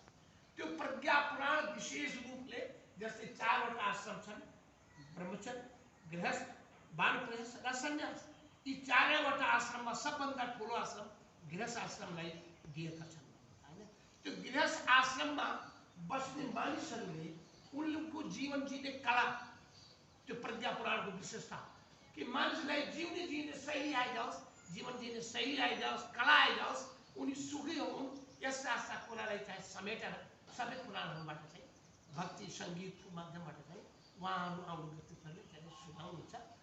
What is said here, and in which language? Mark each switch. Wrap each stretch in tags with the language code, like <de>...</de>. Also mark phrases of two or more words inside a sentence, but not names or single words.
<ne>त्यो प्रज्ञा पुराण विशेष रूपले जस्तै 4वटा आश्रम छन् ब्रह्मचर्य गृहस्थ वानप्रस्थ र सन्यास यी 4वटा आश्रममा सबभन्दा ठुलो आश्रम गृहस्थ आश्रमलाई दिएका छन् हैन। त्यो गृहस्थ आश्रममा बस्ने मानिसहरूले उनको जीवन जीने कला त्यो प्रज्ञा पुराणको विशेषता कि मानिसलाई जिउने जीने शैली आइजाओस् जीवन जीने शैली आइजाओस् कला आइजाओस् उनी सुखी हुन् यस्ता यस्ता कुरालाई चाहिँ समेटेर सबै पुराणहरूबाट चाहिँ भक्ति सङ्गीतको माध्यमबाट चाहिँ उहाँहरू आउने व्यक्तित्वले चाहिँ सुझाउनुहुन्छ।</ne>